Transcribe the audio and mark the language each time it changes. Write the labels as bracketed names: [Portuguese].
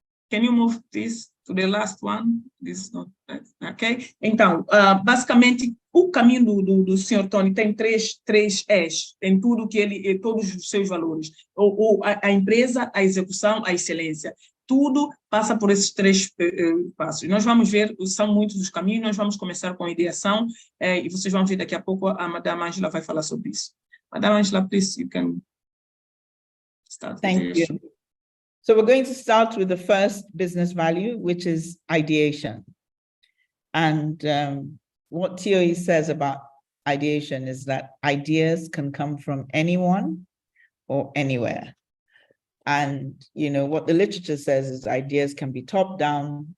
[English] Can you move this to the last one? This is not okay? [Portuguese] Então, basicamente, o caminho do Sr. Tony tem três E's, tem tudo que ele, todos os seus valores. A empresa, a execução, a excelência. Tudo passa por esses 3 passos. Nós vamos ver, são muitos os caminhos, nós vamos começar com a ideação, e vocês vão ver daqui a pouco, a Madame Angela vai falar sobre isso. Madame Angela, [English] please, you can start. Thank you. So we're going to start with the first business value, which is ideation. And what TOE says about ideation is that ideas can come from anyone or anywhere. And what the literature says is ideas can be top down.